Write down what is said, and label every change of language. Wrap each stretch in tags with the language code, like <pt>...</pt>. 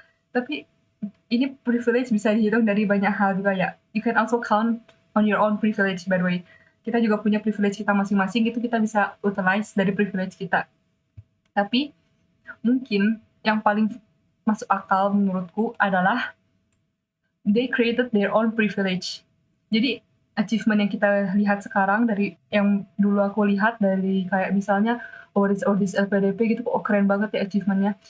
<id>Tapi ini privilege bisa dihitung dari banyak hal juga ya.</id> <en>You can also count on your own privilege by the way.</en> <id>Kita juga punya privilege kita masing-masing gitu, kita bisa utilize dari privilege kita. Tapi mungkin yang paling masuk akal menurutku adalah</id> <en>they created their own privilege.</en> <id>Jadi achievement yang kita lihat sekarang dari yang dulu aku lihat dari kayak misalnya Ordis LPDP gitu, keren banget ya achievementnya.</id>